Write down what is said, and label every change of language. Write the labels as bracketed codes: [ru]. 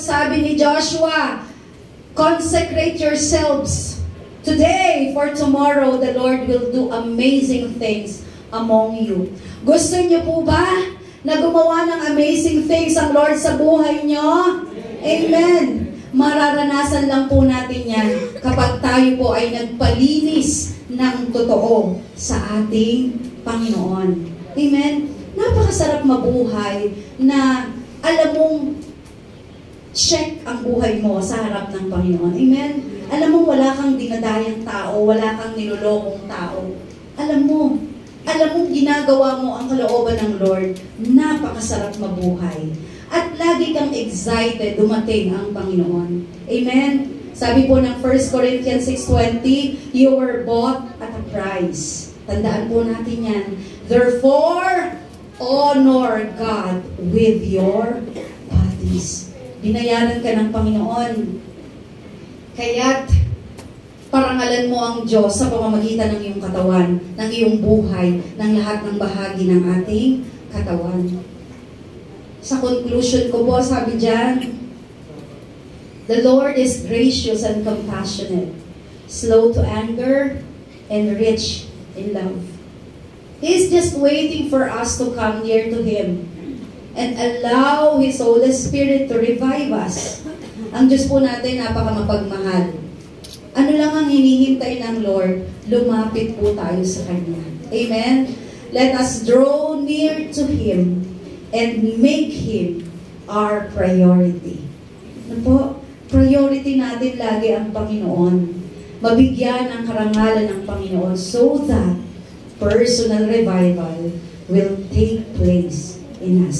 [tl] Sabi ni [en] Joshua, consecrate yourselves today, for tomorrow the Lord will do amazing things among you. [tl] Gusto niyo po ba na gumawa ng [en] amazing things [tl] ang Lord sa buhay niyo? Amen. Mararanasan lang po natin yan kapag tayo po ay nagpalinis ng totoo sa ating Panginoon. Amen? Napakasarap mabuhay na alam mong check ang buhay mo sa harap ng Panginoon. Amen? Alam mo, wala kang dinadayang tao, wala kang nilolokong tao. Alam mo ginagawa mo ang kalooban ng Lord. Napakasarap mabuhay. At lagi kang excited dumating ang Panginoon. Amen? Sabi po ng [en] 1 Corinthians 6:20, you were bought at a price. [tl] Tandaan po natin yan. [en] Therefore, honor God with your bodies. [tl] Binayaran ka ng Panginoon. Kaya't parangalan mo ang Diyos sa pamamagitan ng iyong katawan, ng iyong buhay, ng lahat ng bahagi ng ating katawan. Sa conclusion ko po, sabi dyan, [en] the Lord is gracious and compassionate, slow to anger, and rich in love. He is just waiting for us to come near to Him and allow His Holy Spirit to revive us. [tl] Ang Diyos po natin, napakamapagmahal. Ano lang ang hinihintay ng Lord? Lumapit po tayo sa Kanya. Amen? [en] Let us draw near to Him and make Him our priority. [tl] Ano po? Priority natin lagi ang Panginoon. Mabigyan ang karangalan ng Panginoon [en] so that personal revival will take place in us.